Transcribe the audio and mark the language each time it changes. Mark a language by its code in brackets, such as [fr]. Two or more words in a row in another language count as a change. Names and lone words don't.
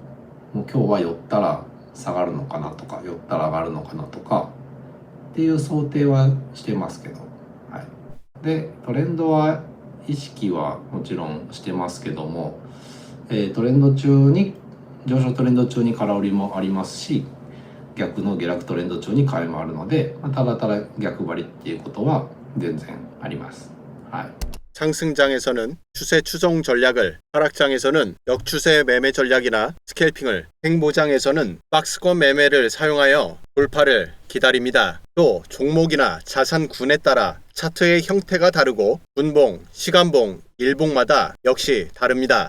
[ja] もう今日は寄ったら下がるのかなとか寄ったら上がるのかなとかっていう想定はしてますけど、はい、でトレンドは意識はもちろんしてますけども、トレンド中に上昇トレンド中に空売りもありますし、逆の下落トレンド中に買いもあるので、ただただ逆張りっていうことは全然あります。はい。 [ko] 상승장에서는 추세 추종 전략을, 하락장에서는 역추세 매매 전략이나 스캘핑을, 횡보장에서는 박스권 매매를 사용하여 돌파를 기다립니다. 또 종목이나 자산군에 따라 차트의 형태가 다르고 분봉, 시간봉, 일봉마다 역시 다릅니다.